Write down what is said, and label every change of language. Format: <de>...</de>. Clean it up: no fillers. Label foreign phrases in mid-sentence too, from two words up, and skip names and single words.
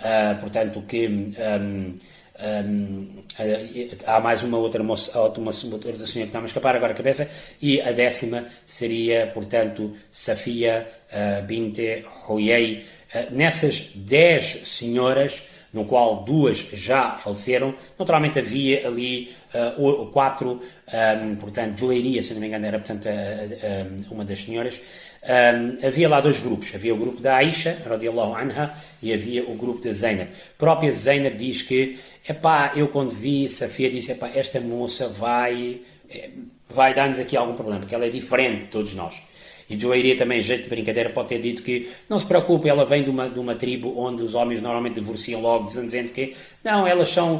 <pt>há mais uma outra moça, outra senhora que está a escapar agora a cabeça, e a décima seria, portanto, Safia bint Huyay. Nessas 10 senhoras, no qual 2 já faleceram, naturalmente havia ali 4, portanto, Juwayriya, se não me engano, era, portanto, uma das senhoras. Havia lá 2 grupos, havia o grupo da Aisha,</pt> <ar>رضي الله عنها,</ar> <pt>e havia o grupo da Zainab. A própria Zainab diz que, eu quando vi Safia, disse, esta moça vai dar-nos aqui algum problema, porque ela é diferente de todos nós. E Juwayriya também, jeito de brincadeira, pode ter dito que não se preocupe, ela vem de uma tribo onde os homens normalmente divorciam logo, dizendo que não, elas são...</pt>